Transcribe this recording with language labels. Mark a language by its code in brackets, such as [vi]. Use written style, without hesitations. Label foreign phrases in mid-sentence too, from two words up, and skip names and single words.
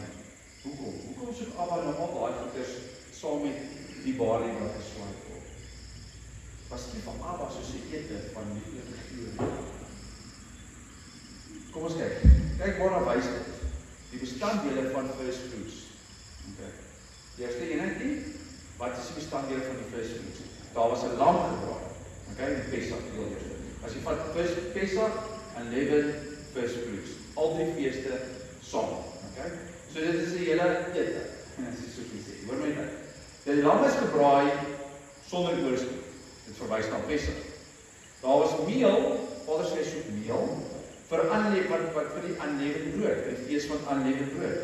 [af] Hoekom soek Abba nou al daai goeders saam met die balie wat geswaai word? Was nie van Abba soos 'n ete van lieflike geur. Kom ons kyk. Kyk waarna wys dit. Die bestanddele van [en] first fruits. [af] Okay. Die eerste eenheid, wat is die bestanddele van die [en] first fruits? [af] Daar was 'n lam gebraai. Okay, die Pesach heel eers. As jy vat Pesach en [en] Unleavened first fruits, [af] al 3 feeste saam. Okay? So dit is 'n hele ete. As jy so kan sê. Hoor my net. Die lam is gebraai sonder oorspoel. Dit verwys na Pesach. Daar was meel, Vader sê soek meel. Vir die Unleavened brood, vir die fees van Unleavened brood.